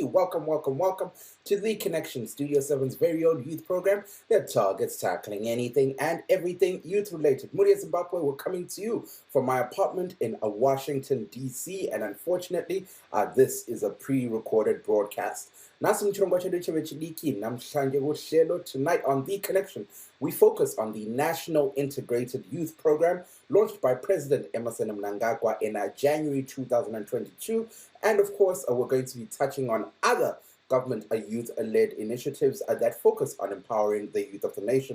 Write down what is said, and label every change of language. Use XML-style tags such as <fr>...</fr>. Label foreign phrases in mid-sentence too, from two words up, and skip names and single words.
<en>Welcome to The Connection, Studio 7's very own youth program that targets tackling anything and everything youth related. Moria Zimbabwe, we're coming to you from my apartment in Washington DC, and unfortunately this is a pre-recorded broadcast.</en> <sn>Nasi mchirongwa chedu chevechidiki</sn> <nd>namhlanje kuhlelo.</nd> <en>Tonight on The Connection, we focus on the National Integrated Youth Program launched by President Emmerson Mnangagwa in January 2022. And of course, we're going to be touching on other government youth-led initiatives that focus on empowering the youth of the nation.</en>